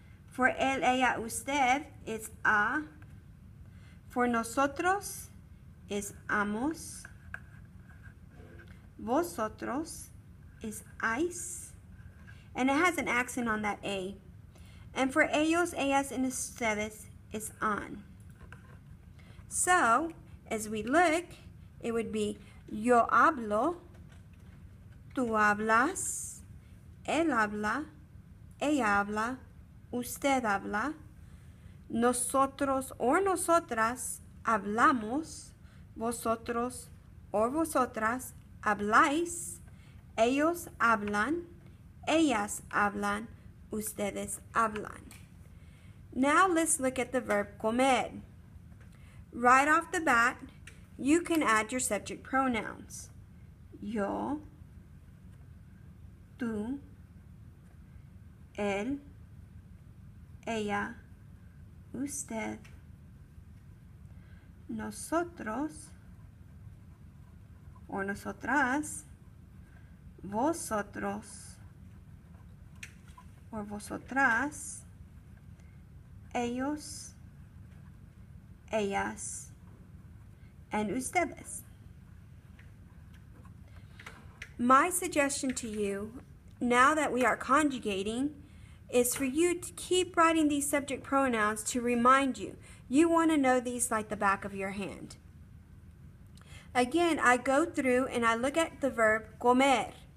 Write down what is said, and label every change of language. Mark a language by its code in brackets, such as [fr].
[en] For [es] él, ella, usted [en] is a. For [es] nosotros [en] is amos. [es] Vosotros [en] is ais. And it has an accent on that A. And for [es] ellos, ellas, [en] and [es] ustedes [en] is on. So, as we look, it would be [es] yo hablo, tú hablas, él habla, ella habla, usted habla, nosotros or nosotras hablamos, vosotros or vosotras habláis, ellos hablan, ellas hablan, ustedes hablan. [en] Now let's look at the verb comer. Right off the bat, you can add your subject pronouns. [es] Yo, tú, él, ella, usted, nosotros or nosotras, vosotros or vosotras, ellos, ellas, and ustedes. [en] My suggestion to you, now that we are conjugating, is for you to keep writing these subject pronouns to remind you. You want to know these like the back of your hand. Again, I go through and I look at the verb comer.